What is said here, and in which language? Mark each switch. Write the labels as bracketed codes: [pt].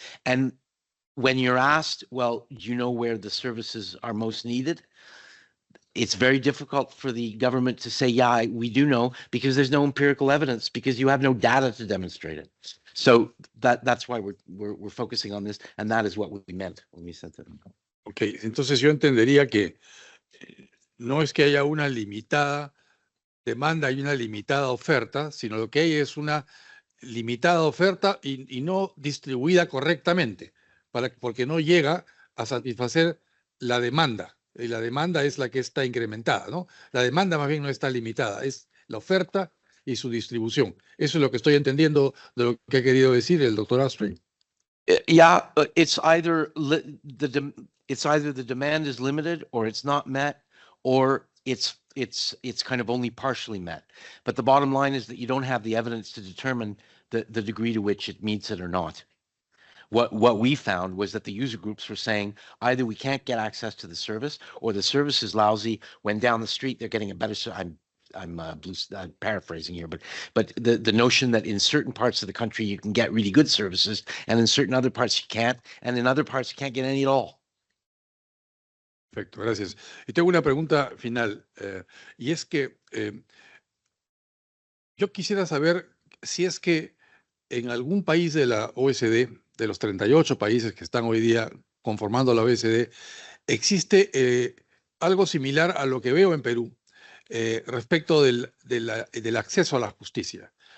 [en] And when you're asked, well, do you know where the services are most needed? it's very difficult for the government to say, yeah, we do know, because there's no empirical evidence, because you have no data to demonstrate it. So that's why we're focusing on this, and that is what we meant when we said that. [es] Ok, entonces yo entendería que no es que haya una limitada demanda y una limitada oferta, sino lo que hay es una limitada oferta y no distribuida correctamente, porque no llega a satisfacer la demanda. Y la demanda es la que está incrementada, ¿no? La demanda más bien no está limitada, es la oferta y su distribución. Eso es lo que estoy entendiendo de lo que ha querido decir el doctor Astray. [en] Yeah, it's either the demand is limited, or it's not met, or it's kind of only partially met. But the bottom line is that you don't have the evidence to determine the degree to which it meets it or not. What we found was that the user groups were saying either we can't get access to the service, or the service is lousy. When down the street they're getting a better. I'm paraphrasing here, but the notion that in certain parts of the country you can get really good services, and in certain other parts you can't, and in other parts you can't get any at all. [es] Perfecto, gracias. Y tengo una pregunta final, y es que yo quisiera saber si es que en algún país de la OECD, de los 38 países que están hoy día conformando la OECD, existe algo similar a lo que veo en Perú respecto del acceso a la justicia.